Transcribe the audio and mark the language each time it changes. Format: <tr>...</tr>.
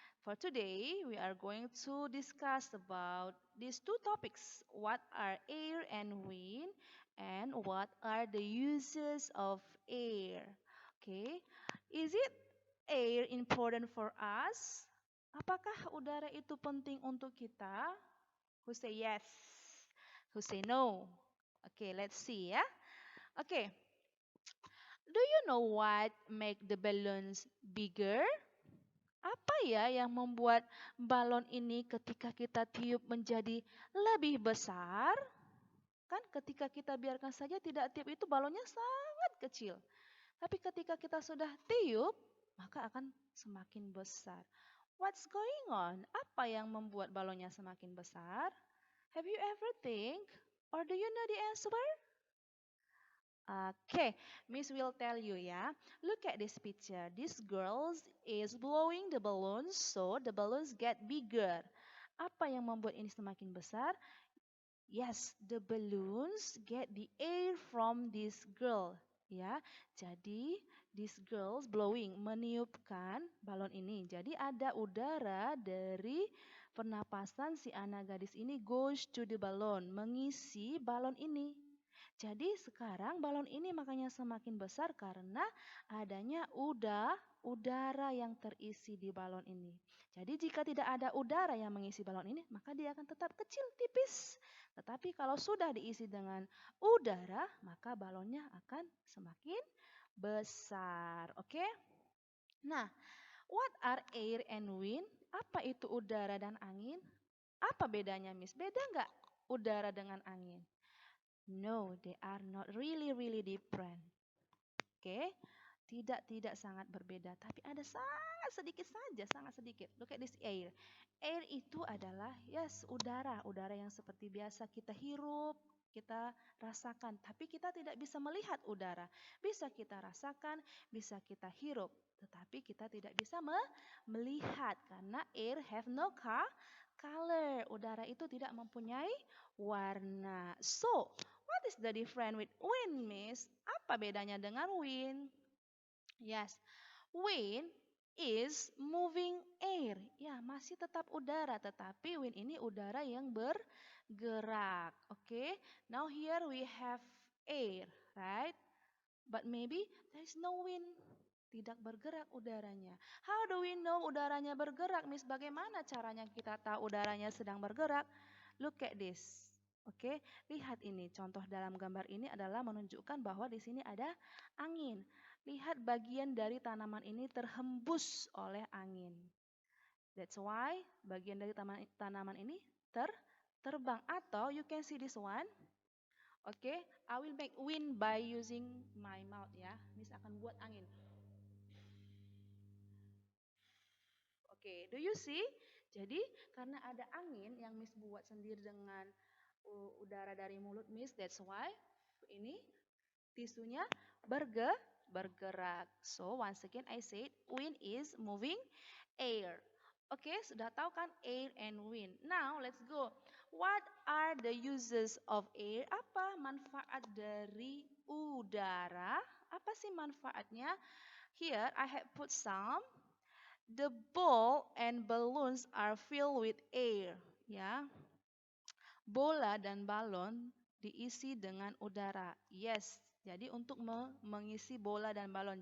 <en>For today, we are going to discuss about these two topics. What are air and wind and what are the uses of air? Okay. Is it air important for us?</en> <id>Apakah udara itu penting untuk kita?</id> <en>Who say yes? Who say no? Okay, let's see ya. Okay, do you know what make the balloons bigger?</en> <id>Apa ya yang membuat balon ini ketika kita tiup menjadi lebih besar? Kan ketika kita biarkan saja tidak tiup itu balonnya sangat kecil. Tapi ketika kita sudah tiup, maka akan semakin besar.</id> <en>What's going on?</en> <id>Apa yang membuat balonnya semakin besar?</id> <en>Have you ever think? Or do you know the answer? Okay, Miss will tell you ya. Look at this picture. This girl is blowing the balloons, so the balloons get bigger.</en> <id>Apa yang membuat ini semakin besar?</id> <en>Yes, the balloons get the air from this girl.</en> <id>Ya, jadi</id> <en>this girls blowing</en> <id>meniupkan balon ini. Jadi ada udara dari pernapasan si anak gadis ini</id> <en>goes to the balloon,</en> <id>mengisi balon ini. Jadi sekarang balon ini makanya semakin besar karena adanya udara yang terisi di balon ini. Jadi jika tidak ada udara yang mengisi balon ini, maka dia akan tetap kecil, tipis. Tetapi kalau sudah diisi dengan udara, maka balonnya akan semakin besar. Oke?</id> <en>Nah, what are air and wind?</en> <id>Apa itu udara dan angin? Apa bedanya, Miss? Beda nggak udara dengan angin?</id> <en>No, they are not really different.</en> <id>Oke, tidak sangat berbeda, tapi ada sangat sedikit saja, sangat sedikit.</id> <en>Look at this air.</en> <id>Air itu adalah yes udara yang seperti biasa kita hirup, kita rasakan, tapi kita tidak bisa melihat udara. Bisa kita rasakan, bisa kita hirup, tetapi kita tidak bisa melihat karena</id> <en>air have no color.</en> <id>Udara itu tidak mempunyai warna.</id> <en>So, what is the difference with wind, Miss?</en> <id>Apa bedanya dengan</id> <en>wind? Yes, wind is moving air.</en> <id>Ya, masih tetap udara, tetapi wind ini udara yang bergerak.</id> <en>Okay, now here we have air, right? But maybe there is no wind.</en> <id>Tidak bergerak udaranya.</id> <en>How do we know</en> <id>udaranya bergerak, Miss? Bagaimana caranya kita tahu udaranya sedang bergerak?</id> <en>Look at this.</en> <id>Oke, lihat ini. Contoh dalam gambar ini adalah menunjukkan bahwa di sini ada angin. Lihat bagian dari tanaman ini terhembus oleh angin.</id> <en>That's why</en> <id>bagian dari tanaman ini terbang.</id> <en>Atau you can see this one. Oke, I will make wind by using my mouth ya.</en> <id>Miss akan buat angin.</id> <en>Oke, do you see?</en> <id>Jadi karena ada angin yang Miss buat sendiri dengan udara dari mulut Miss,</id> <en>that's why</en> <id>ini tisunya bergerak.</id> <en>So once again I said wind is moving air. Oke,</en> <id>sudah tahu kan</id> <en>air and wind. Now let's go. What are the uses of air?</en> <id>Apa manfaat dari udara? Apa sih manfaatnya?</id> <en>Here I have put some. The ball and balloons are filled with air.</en> <id>Ya, bola dan balon diisi dengan udara. Yes, jadi untuk mengisi bola dan balon.</id>